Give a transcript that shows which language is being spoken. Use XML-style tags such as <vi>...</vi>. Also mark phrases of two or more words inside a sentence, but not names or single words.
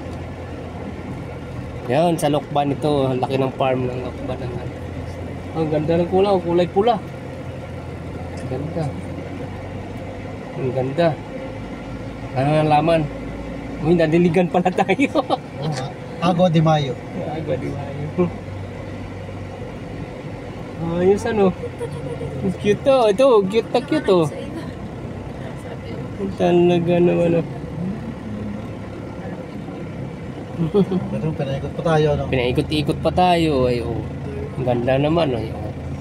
<tl>Yan, sa Lokban ito. Ang laki ng farm ng Lokban. Ang ganda ng kulay. Kulay pula. Ganda. Ang ganda. Ano ang laman? Uy, nadiligan pala tayo.</tl> <es>Agua de Mayo. Agua de Mayo.</es> <tl>Ayos ano. Cute to. Ito, cute na cute to. Talaga naman. Pero pinaikot pa tayo, no? Pinaikot-ikot pa tayo. Ay, oh. Ang ganda naman. Ay, oh.</tl>